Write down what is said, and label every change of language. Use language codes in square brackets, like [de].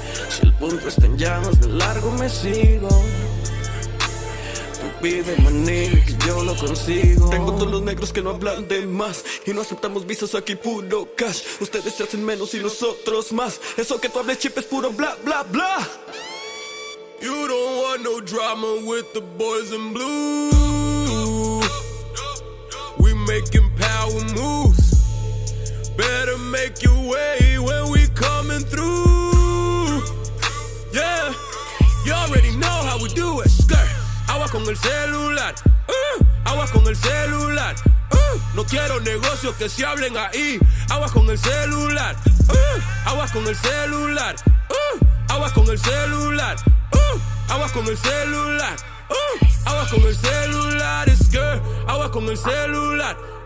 [es] Si el punto está en llamas, de largo me sigo. Tú pide maní, que yo lo consigo. Tengo todos los negros que no hablan de más y no aceptamos visas aquí, puro cash. Ustedes se hacen menos y nosotros más. Eso que tú hables chip es puro bla, bla, bla. [en] You don't want no drama with the boys in blue. We making power moves. Better make your way when we coming through. Yeah, you already know how we do it. [es] Skirt. Agua con el celular. Agua con el celular. No quiero negocios que se hablen ahí. Agua con el celular. Agua con el celular. Agua con el celular. Agua con el celular. Agua con el celular. Skirt. Agua con el celular.